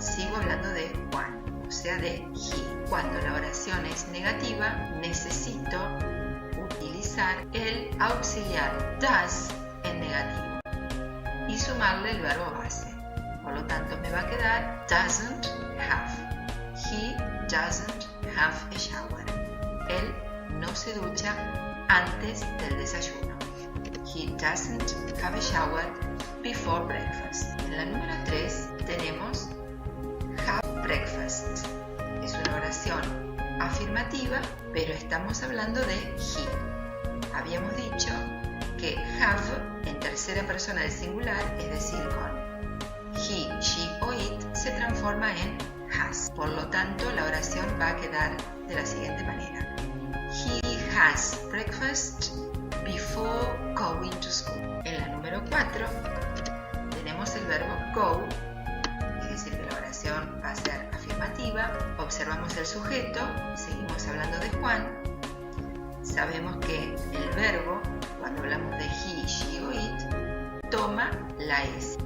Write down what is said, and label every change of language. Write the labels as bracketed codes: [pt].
[es] Sigo hablando de Juan, o sea de he. Cuando la oración es negativa, necesito utilizar el auxiliar does en negativo y sumarle el verbo base. Por lo tanto, me va a quedar doesn't have. [en] He doesn't have a shower. [es] Él no se ducha antes del desayuno. [en] He doesn't have a shower before breakfast. [es] En la número 3 tenemos have breakfast. Es una oración afirmativa, pero estamos hablando de he. Habíamos dicho que have en tercera persona del singular, es decir, con he, she o it, se transforma en has. Por lo tanto, la oración va a quedar de la siguiente manera. [en] He has breakfast before going to school. [es] En la número 4 tenemos el verbo go, es decir, que la oración va a ser afirmativa. Observamos el sujeto, seguimos hablando de Juan. Sabemos que el verbo, cuando hablamos de he, she o it, toma la S.